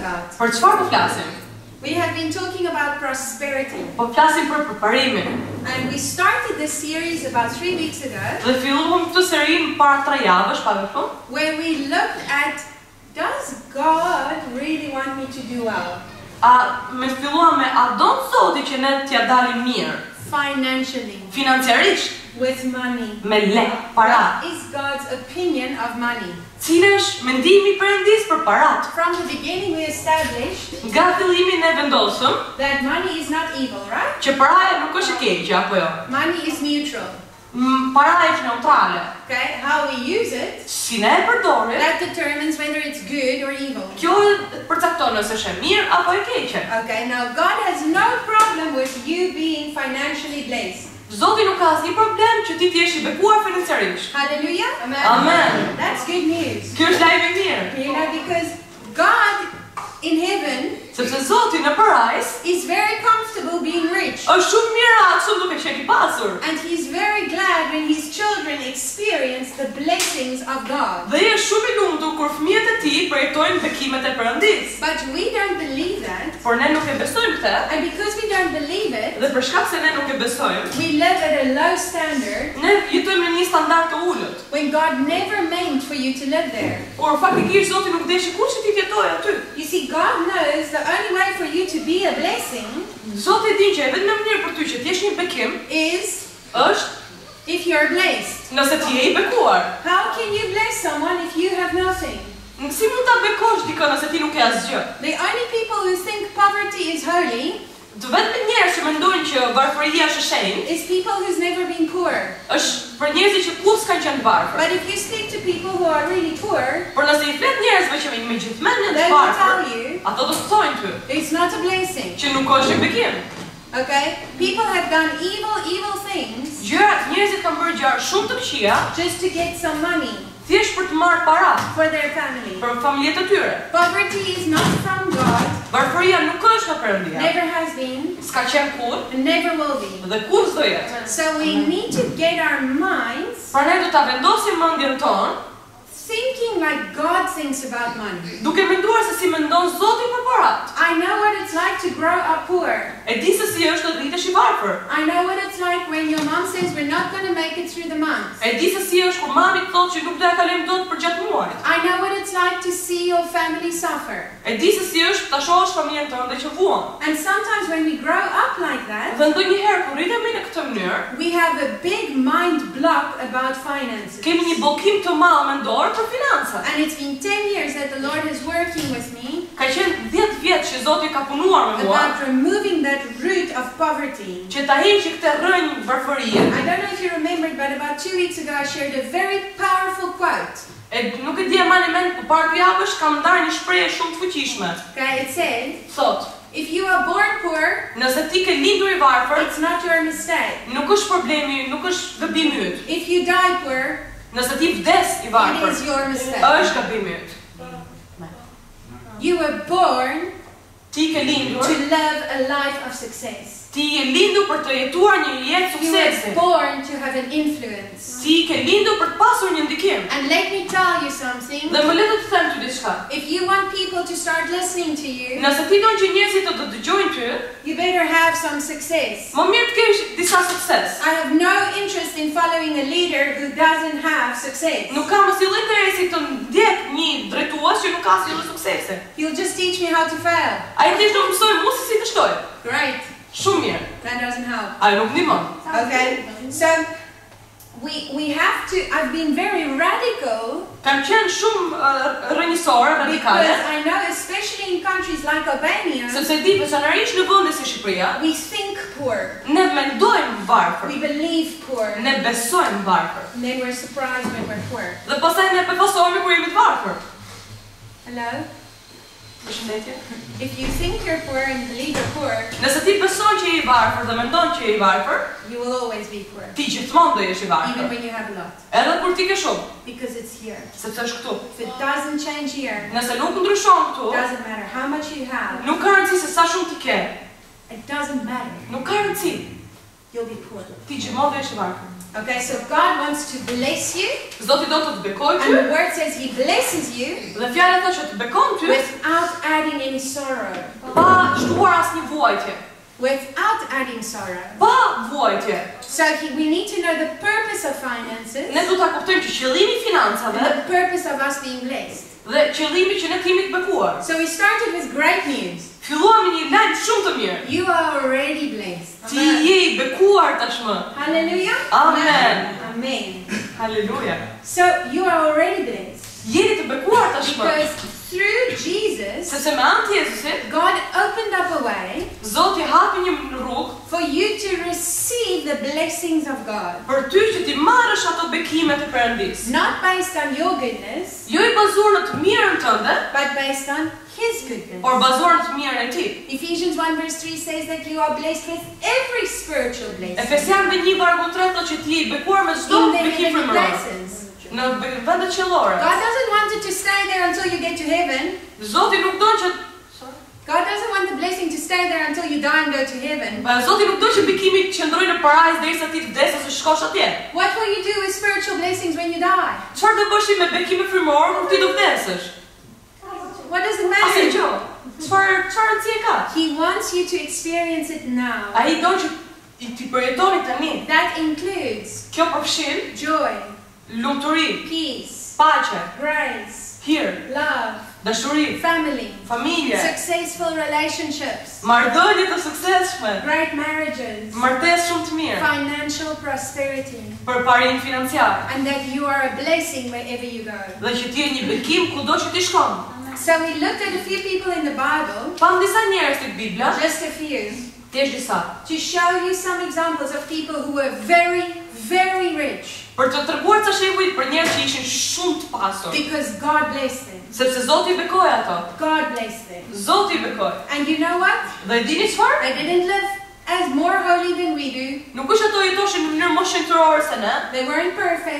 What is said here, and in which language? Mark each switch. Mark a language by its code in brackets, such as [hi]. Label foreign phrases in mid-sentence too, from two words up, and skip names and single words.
[en] about? [sq] Për çfarë po flasim? [en] We have been talking about prosperity. [sq] Po flasim për përparimin. [en] And we started this series about 3 weeks ago. [sq] Dhe filluam këtë seri para 3 javësh, pa vetëm, [en] Where we looked at, does God really want me to do well? [sq] Filluam me a don Zoti që ne t'ja dalim mirë, [en] Financially, [sq] financiarisht, [en] with money. [sq] me lek, para. [en] What is God's opinion of money? [sq] Cili është mendimi i Perëndis për parat? [en] From the beginning we established [sq] Nga fillimi ne vendosëm [en] that money is not evil, right? [sq] që paraja nuk është e keqe, apo jo? [en] Money is neutral. [sq] Paraja është neutrale. [en] Okay? How we use it, [sq] Si ne e përdorim, [en] that determines whether it's good or evil. [sq] kjo përcakton nëse është e mirë apo e keqe. [en] Okay, now God has no problem with you being financially blessed. [sq] Zoti nuk ka asnjë problem që ti t'jesh i bekuar financiarisht. [en] Hallelujah? [sq] Amen. [en] That's good news. [sq] Kjo është lajm i mirë. [en] You know, because God in heaven [sq] Sepse Zoti në parajs [en] is very comfortable being rich. [sq] është shumë miratshëm duke qenë i pasur. [en] And He's very glad when His children experience the blessings of God. [sq] Dhe është shumë i lumtur kur fëmijët e tij përjetojnë bekimet e Perëndis. [en] But we don't believe that. [sq] Por ne nuk e besojmë këtë, [en] And because we don't believe it, [sq] dhe për shkak se ne nuk e besojmë, [en] we live at a low standard [sq] ne jetojmë në një standard të ulët. [en] when God never meant for you to live there. [sq] Por faktikisht Zoti nuk deshi kurrë që ti të jetojë aty. [en] You see, God knows the only way for you to be a blessing [sq] Zoti di që vetëm mënyrë për ty që të jesh një bekim [en] is [sq] është [en] if you're blessed. [sq] nëse ti je i bekuar. [en] How can you bless someone if you have nothing? [sq] Si mund ta bekosh dikën nëse ti nuk ke asgjë? [en] The only people who think poverty is holy [sq] Të vetëm njerëz që mendojnë që varfëria është e shenjtë, [en] is people who's never been poor. [sq] është për njerëzit që kurrë s'kan qenë të varfër. [en] But if you speak to people who are really poor, [sq] Por nëse i flet njerëzve që me gjithmonë janë [en] they [sq] të [en] will [sq] varfër, [en] tell you [sq] ato do të thonë ty [en] it's not a blessing. [sq] që nuk është një bekim. [en] Okay? People have done evil things [sq] Njerëzit kanë bërë gjëra shumë të këqija [en] just to get some money [sq] thjesht për të marrë para [en] for their family. [sq] për familjet e tyre. [en] Poverty is not from God, [sq] Varfëria nuk është nga Perëndia. [en] never has been, [sq] S'ka qenë kurrë [en] and never will be. [sq] dhe kurrë s'do jetë. [en] So we need to get our minds [sq] Pra ne do ta vendosim mendjen tonë [en] thinking like God thinks about money. [sq] duke menduar se si mendon Zoti për parat. [en] I know what it's like to grow up poor. [sq] E di se si është të rritesh i varfër. [en] I know what it's like when your mom says we're not going to make it through the month. [sq] E di se si është kur mami të thotë që nuk do ja kalojmë dot për gjatë muajit. [en] I know what it's like to see your family suffer. [sq] E di se si është ta shohësh familjen tënde që vuan. [en] And sometimes when we grow up like that, [sq] Dhe ndonjëherë kur rritemi në këtë mënyrë, [en] we have a big mind block about finances. [sq] kemi një bllokim të madh mendor për financat. [en] And it's been 10 years that the Lord is working with me [sq] Ka qenë 10 vjet që Zoti ka punuar me mua [en] about removing that root of poverty. [sq] që ta heqë këtë rrënjë varfërie. [en] I don't know if you remembered, but about 2 weeks ago I shared a very powerful quote. [sq] Nuk e di e mani mend, për para 2 javësh kam ndarë një shprehje shumë të fuqishme. [en] Okay, it said, [sq] Thot, [en] if you are born poor, [sq] nëse ti ke lindur i varfër, [en] it's not your mistake. [sq] nuk është problemi, nuk është gabim yt. [en] If you die poor, [sq] Nëse ti vdes i [en] it [sq] varfër, [en] is your mistake. [sq] është gabim yt. [en] You were born [sq] Ti ke lindur, [en] to live a life of success. [sq] ti je lindur për të jetuar një jetë [en] You [sq] suksesi. [en] were born to have an influence. [sq] Ti ke lindur për të pasur një ndikim. [en] And let me tell you something. [sq] Dhe më le të them ty diçka. [en] If you want people to start listening to you, [sq] Nëse ti don që njerëzit të dëgjojnë ty, [en] you better have some success. [sq] më mirë të kesh disa sukses. [en] I have no interest in following a leader who doesn't have success. [sq] Nuk kam asnjë interesi të ndjek një drejtues që nuk ka asnjë suksese. [en] He'll just teach me how to fail. [sq] Ai thjesht do të mësoj mua se si të shtoj. [en] Great. [sq] Shumë mirë. [en] That doesn't help. [sq] Ai nuk ndihmon. [en] Okay? So, we have to, I've been very radical [sq] Kam qenë shumë rrënjësore, radikale, [en] because I know, especially in countries like Albania, [sq] sepse di veçanërisht në vende si Shqipëria, [en] we think poor. [sq] ne mendojmë varfër, [en] We believe poor. [sq] ne besojmë varfër. [en] And then we're surprised when we're poor. [sq] Dhe pastaj ne befasohemi kur jemi të varfër. [en] Hello? [sq] Përshëndetje. [en] If you think you're poor and believe you're poor, [sq] Nëse ti beson që je i varfër dhe mendon që je i varfër, [en] you will always be poor. [sq] ti gjithmonë do jesh i [en] Even [sq] varfër. [en] when you have a lot. [sq] Edhe kur ti ke shumë, [en] Because it's here. [sq] sepse është këtu. [en] If it doesn't change here, [sq] Nëse nuk ndryshon këtu, [en] it doesn't matter how much you have. [sq] nuk ka rëndësi se sa shumë ti ke. [en] It doesn't matter. [sq] Nuk ka rëndësi. [en] You'll be poor. [sq] Ti gjithmonë do jesh i varfër. [en] Okay, so God wants to bless you, [sq] Zoti do të të bekojë [en] and [sq] ty, [en] the word says He blesses you [sq] dhe fjala thotë që të bekon ty [en] without adding any sorrow. [sq] pa shtuar asnjë vuajtje. [en] Without adding sorrow. [sq] Pa vuajtje. [en] So we need to know the purpose of finances [sq] Ne do ta kuptojmë që qëllimi i financave [en] and the purpose of us being blessed. [sq] dhe qëllimi që ne të jemi të bekuar. [en] So we started with great news. [sq] Filluam me një lajm shumë të mirë. [en] You are already blessed. [sq] Ti je i bekuar tashmë. [en] Hallelujah. [sq] Amen. Amen. Haleluja. [en] So you are already blessed [sq] Jeni të bekuar tashmë. [en] because through Jesus, [sq] Sepse me anë të Jezusit, [en] God opened up a way [sq] Zoti hapi një rrugë [en] for you to receive the blessings of God. [sq] për ty që ti marrësh ato bekime të Perëndis. [en] Not based on your goodness, [sq] Jo i bazuar në të mirën tënde, [en] but based on His goodness. [sq] por bazuar në të mirën e Tij. [en] Ephesians 1 verse 3 says that you are blessed with every spiritual blessing [sq] Efesianëve 1:3 thotë që ti je i bekuar me çdo [en] in the [sq] bekim [en] heavenly [sq] frymëror. [en] places. [sq] Në vende qellore. [en] God doesn't want it to stay there until you get to heaven. [sq] Zoti nuk don që [en] God doesn't want the blessing to stay there until you die and go to heaven. [sq] Zoti nuk don që bekimi të qëndrojë në parajs derisa ti të vdes ose shkosh atje. [en] What will you do with spiritual blessings when you die? [sq] Çfarë do bësh me bekime frymëror kur ti do vdesësh? [en] What does it [sq] Asnjë [en] matter? [sq] gjë. Çfarë rëndësie ka? [en] He wants you to experience it now. [sq] Ai don që ti përjetoni tani. [en] That includes [sq] Kjo përfshin [en] joy, [sq] lumturi, [en] peace, [sq] paqe, [en] grace, [sq] hir, [en] love, [sq] dashuri, [en] family, [sq] familje, [en] successful relationships, [sq] marrëdhënie të suksesshme, [en] great marriages, [sq] martesë shumë të mira, [en] financial prosperity, [sq] përparim financiar, [en] and that you are a blessing wherever you go. [sq] dhe që ti je një bekim kudo që ti shkon. [en] So we looked at a few people in the Bible, [sq] Pam disa njerëz tek Bibla, [en] just a few, [sq] thjesht disa, [en] to show you some examples of people who were very, very rich [sq] për të treguar ca shembuj për njerëz që ishin shumë të pasur, [en] because God blessed them. [sq] sepse Zoti i bekoi ato. [en] God blessed them. [sq] Zoti i bekoi. [en] And you know what? [sq] Dhe dini çfarë? [en] They didn't live as more holy than we do. [sq] Nuk është ato jetoshin në mënyrë më shenjtërore se ne. [en] They weren't perfect.